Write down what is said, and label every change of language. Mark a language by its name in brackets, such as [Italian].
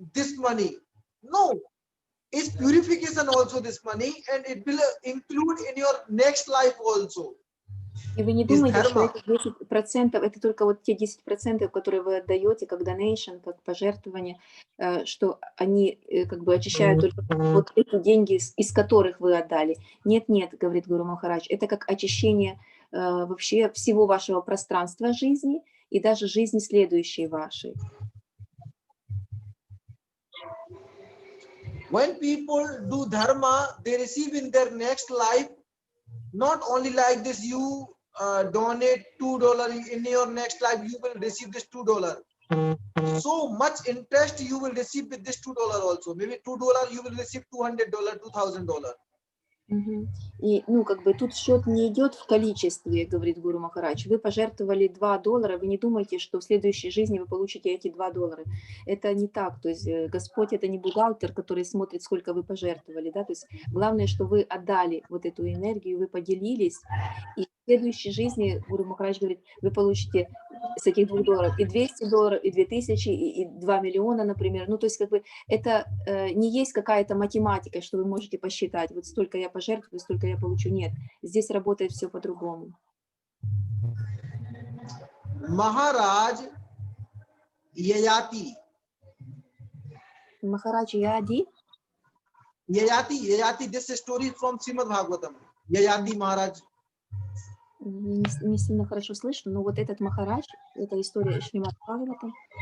[English] This money, no, it's purification also this money, and it will include in your next life also. [Russian] И вы не [English] Is [Russian] думайте, что [English] dharma. [Russian] эти 10% это только вот те 10%, которые вы отдаете как donation, как пожертвование, что они как бы очищают только вот эти деньги, из которых вы отдали. Нет, нет, говорит Гуру Махарадж, это как очищение вообще всего вашего пространства жизни и даже жизни следующей вашей. [English] When people do dharma, they receive in their next life, not only like this, you donate $2 in your next life, you will receive this $2. So much interest you will receive with this $2 also. Maybe $2 you will receive $200, $2,000. Мгм. [Russian] И, ну, как бы тут счет не идет в количестве, говорит Гуру Махарадж. Вы пожертвовали $2, вы не думайте, что в следующей жизни вы получите эти $2. Это не так. То есть Господь это не бухгалтер, который смотрит, сколько вы пожертвовали, да. То есть главное, что вы отдали вот эту энергию, вы поделились, и в следующей жизни, Гуру Махарадж говорит, вы получите с этих $2 и $200, и 2000, и 2 миллиона, например. Ну, то есть как бы это не есть какая-то математика, что вы можете посчитать, вот столько я пожертвую, столько я получу. Нет, здесь работает все по-другому. [English] Maharaj Yayati. [Russian] Махарадж Яди, [English] Yayati, this is story from Srimad Bhagavatam. Yayati Maharaj. [Russian] не сильно хорошо слышно, но вот этот Махарадж, это история Шримад Бхагаватам.